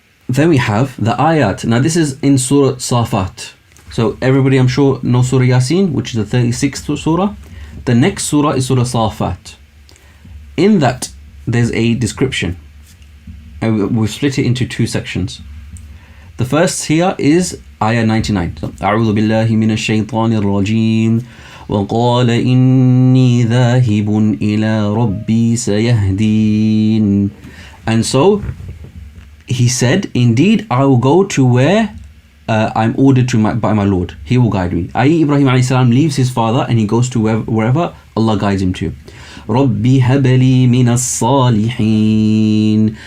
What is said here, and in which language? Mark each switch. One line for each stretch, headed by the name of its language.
English: Then we have the ayat. Now this is in Surah Safat. So everybody, I'm sure, knows Surah Yasin, which is the 36th surah. The next surah is Surah Safat. In that, there's a description, and we've split it into two sections. The first here is ayah 99.
Arabic: So, أعوذ بالله من الشيطان الرجيم وقال إني ذاهب إلى ربي سيهدين.
English: And so he said, indeed I will go to where I'm ordered to by my Lord. He will guide me. i.e. Ibrahim alayhi salam leaves his father and he goes to wherever Allah guides him to.
Arabic: رَبِّ هَبَ لِي مِنَ الصَّالِحِينَ.